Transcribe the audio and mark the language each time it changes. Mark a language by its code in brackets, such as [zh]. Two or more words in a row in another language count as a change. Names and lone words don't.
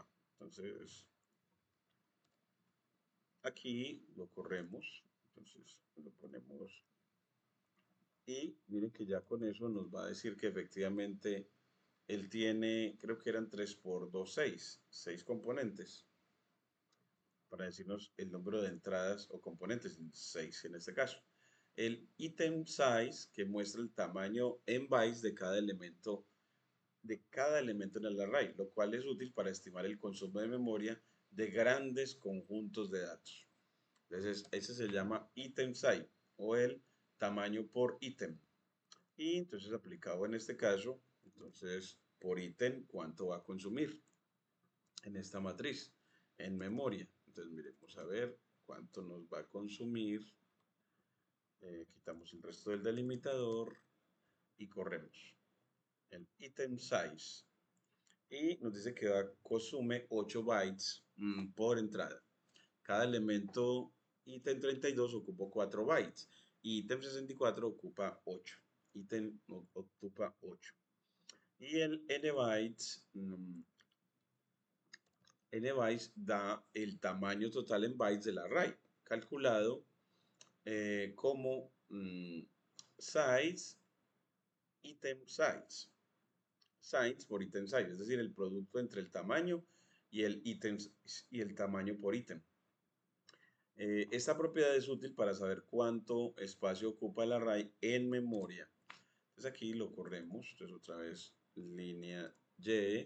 [es] Entonces, aquí lo corremos, entonces lo ponemos y miren que ya con eso nos va a decir que efectivamente él tiene, creo que eran 3 por 2 6 componentes, para decirnos el número de entradas o componentes, 6 en este caso. El [en] item size, [es] que muestra el tamaño en bytes de cada elemento en el array, lo cual es útil para estimar el consumo de memoria de grandes conjuntos de datos. Entonces, ese se llama [en] item size [es] o el tamaño por ítem. Y entonces aplicado en este caso, entonces por ítem, ¿cuánto va a consumir en esta matriz? En memoria. Entonces, miremos a ver cuánto nos va a consumir. Quitamos el resto del delimitador y corremos el [en] item size. [es] Y nos dice que consume 8 bytes por entrada. Cada elemento ítem 32 ocupa 4 bytes. Ítem 64 ocupa 8. Ítem ocupa 8. Y el n-bytes da el tamaño total en bytes del array, calculado como [en] size, item size. [es] Size por [en] item size, [es] es decir, el producto entre el tamaño y el tamaño por ítem. Esta propiedad es útil para saber cuánto espacio ocupa el array en memoria. Entonces aquí lo corremos. Entonces otra vez línea Y.